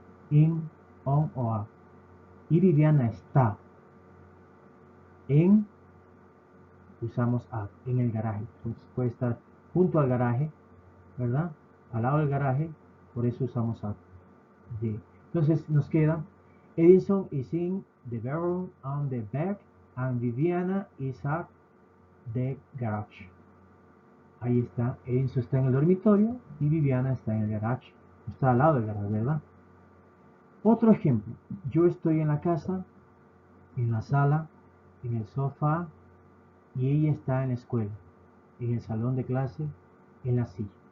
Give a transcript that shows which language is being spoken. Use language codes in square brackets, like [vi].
[es] In, on o a. Y Viviana está en, usamos at, en el garaje. Entonces puede estar junto al garaje, ¿verdad? Al lado del garaje, por eso usamos at. De. Entonces nos queda, [en] Edison is in the bedroom on the bed and Viviana is at the garage. [es] Ahí está, Edison está en el dormitorio y Viviana está en el garage. Está al lado del garaje, ¿verdad? Otro ejemplo, yo estoy en la casa, en la sala, en el sofá y ella está en la escuela, en el salón de clase, en la silla.